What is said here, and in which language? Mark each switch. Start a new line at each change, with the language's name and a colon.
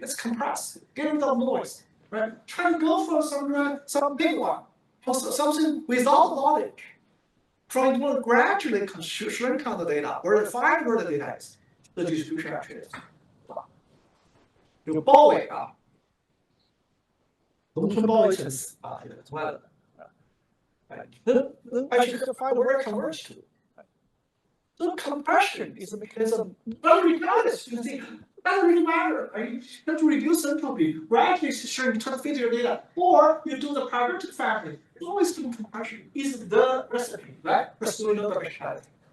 English: Let's compress, get rid of noise, right? Try to go for some big one, for something without knowledge. Trying to gradually shrink down the data, or find where the data is, the distribution actually is.
Chinese: 有包围啊。农村包围城市啊，这个从来的，能
English: actually find where it converges to. So compression is a mechanism. But regardless, you see, doesn't really matter. Right? You have to reduce entropy, gradually shrink, try to fit your data, or you do the parametric family. It's always doing compression is the recipe, right? Pursuing the dimensionality.